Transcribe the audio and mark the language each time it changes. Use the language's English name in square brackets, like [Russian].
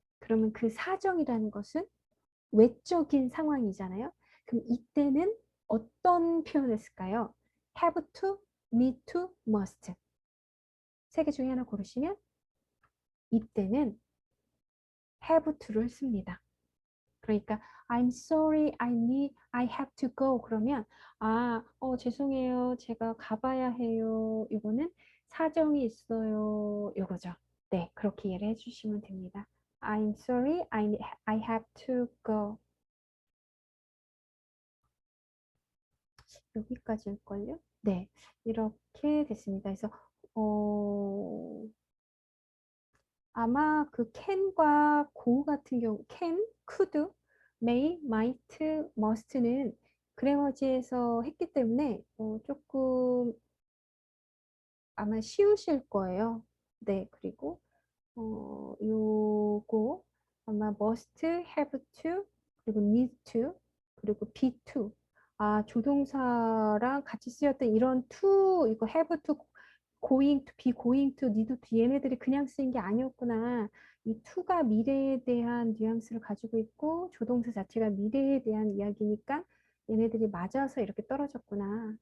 [Korean] 그러면 그 사정이라는 것은 외적인 상황이잖아요. 그럼 이때는 어떤 표현을 쓸까요? have to, need to, must. 세 개 중에 하나 고르시면 이때는 have to를 씁니다. 그러니까 [English] I'm sorry, I have to go. [Korean] 그러면 죄송해요. 제가 가봐야 해요. 이거는 사정이 있어요. 이거죠. 네, 그렇게 이해를 해주시면 됩니다. [English] I'm sorry, I have to go. [Korean] 여기까지일걸요? 네, 이렇게 됐습니다. 그래서 어, 아마 그 can과 go 같은 경우 can, could, may, might, must는 그래머지에서 했기 때문에 조금 아마 쉬우실 거예요. 네, 그리고 요거 아마 must, have to, 그리고 need to, 그리고 be to. 조동사랑 같이 쓰였던 이런 to, 이거 have to, going to, be going to, need to 얘네들이 그냥 쓰인 게 아니었구나. 이 to가 미래에 대한 뉘앙스를 가지고 있고 조동사 자체가 미래에 대한 이야기니까 얘네들이 맞아서 이렇게 떨어졌구나.